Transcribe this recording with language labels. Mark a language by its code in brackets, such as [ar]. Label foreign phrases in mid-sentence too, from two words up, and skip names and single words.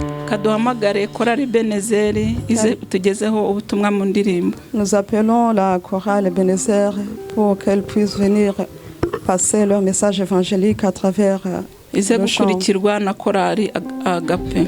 [rw] reka duhamagare korali Benezeri ize tugezeho ubutumwa mu ndirimbo. [fr] Nous appelons la chorale Ebenezer pour qu'elle puisse venir passer leur message évangélique à travers [rw] ize gukurikirwa na korali Agape.